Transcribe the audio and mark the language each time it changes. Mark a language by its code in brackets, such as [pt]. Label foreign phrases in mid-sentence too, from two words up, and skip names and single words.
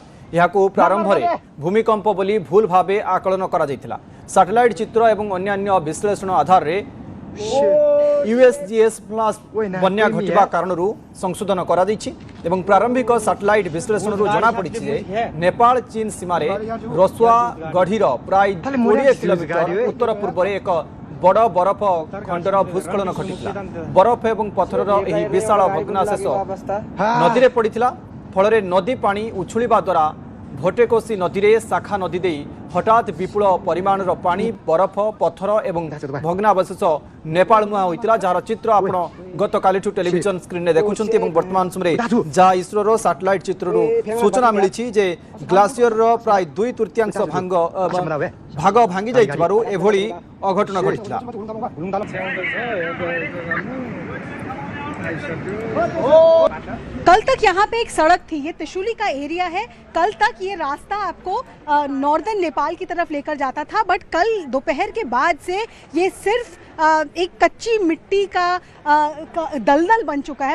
[or] ଯାହାକୁ ପ୍ରାରମ୍ଭରେ ଭୂମିକମ୍ପ ବୋଲି ଭୁଲ ଭାବେ ଆକଳନ କରାଯାଇଥିଲା। ସାଟେଲାଇଟ ଚିତ୍ର ଏବଂ ଅନ୍ୟାନ୍ୟ ବିଶ୍ଳେଷଣ ଆଧାରରେ ୟୁଏସଜିଏସ ପ୍ଲସ ବନ୍ୟା ଘଟିବା କାରଣରୁ ସଂଶୋଧନ କରାଦେଇଛି ଏବଂ ପ୍ରାରମ୍ଭିକ ସାଟେଲାଇଟ ବିଶ୍ଳେଷଣ ଜଣାପଡ଼ି ନେପାଳ ଚୀନ ସୀମାରେ ରସୁଆଗଡ଼ିର ପ୍ରାୟ 20 କିଲୋମିଟର ଉତ୍ତର ପୂର୍ବରେ ଏକ ବଡ଼ ବରଫ ଖଣ୍ଡର ଭୂସ୍ଖଳନ ଘଟିଥିଲା। ବରଫ ଏବଂ ପଥରର ଏହି ବିଶାଳ ଭଗ୍ନାଶେଷ ନଦୀରେ ପଡ଼ିଥିଲା। ଫଳ ନଦୀ ପାଣି ଉଚ୍ଛୁଳିବା ଦ୍ୱାରା ଭୋଟେକୋସି ନଦୀରେ ଶାଖା ନଦୀ ଦେଇ ହଠାତ ବିପୁଳ ପରିମାଣର ପାଣି ବରଫ ପଥର ଏବଂ ଭଗ୍ନାବଶେଷ ନେପାଳ ମୁହାଁ ହୋଇଥିଲା। ଯାର ଚିତ୍ର ଆପଣ ଗତ କାଲିଠୁ ଟେଲିଭିଜନ ସ୍କ୍ରିନରେ ଦେଖୁଛନ୍ତି ଏବଂ ବର୍ତ୍ତମାନ ସମୟ ଯାଏ ଇସ୍ରୋର ସାଟେଲାଇଟ ଚିତ୍ରରୁ ସୂଚନା ମିଳି ଯେ ଗ୍ଲାସିୟରର ପ୍ରାୟ 2/3 ଭାଗ ଭାଙ୍ଗି ଯାଇଥିବାରୁ ଏଭଳି ଅଘଟଣ ଘଟିଥିଲା। [hi] कल तक यहाँ पे एक सड़क थी, ये त्रिशूली का एरिया है। कल तक ये रास्ता आपको नॉर्दर्न नेपाल की तरफ लेकर जाता था, बट कल दोपहर के बाद से ये सिर्फ एक कच्ची मिट्टी का दलदल बन चुका है।